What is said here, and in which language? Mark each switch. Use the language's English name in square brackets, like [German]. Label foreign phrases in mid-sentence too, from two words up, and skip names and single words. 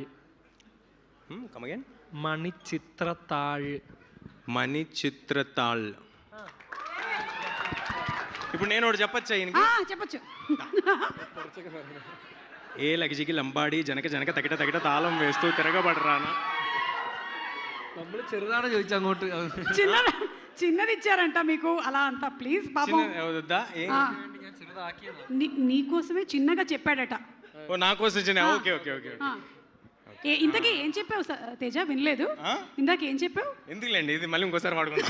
[English] Come again. [Telugu] మణిచిత్రతాళ్. మణిచిత్రతాళ్. ఇప్పుడు నేను ఒకటి చెప్పచ్చా? చెప్పచ్చు. ఏ లగిజికి లంబాడి జనక తగిట తగిట తాళం వేస్తూ తిరగబడరానా. [Malayalam] നമ്മൾ ചെറുതാണ് ചോദിച്ചു അങ്ങോട്ട്. [Telugu] చిన్నది ఇచ్చారంట మీకు అలా అంత. ప్లీజ్ పాపం నీకోసమే చిన్నగా చెప్పాడట. నా కోసం చిన్న. ఓకే ఓకే ఓకే. ఇంతకీ ఏం చెప్పావు తేజ? వినలేదు. ఇందాక ఏం చెప్పావు? ఎందుకులేండి, ఇది మళ్ళీ ఇంకోసారి వాడుకుంటాం.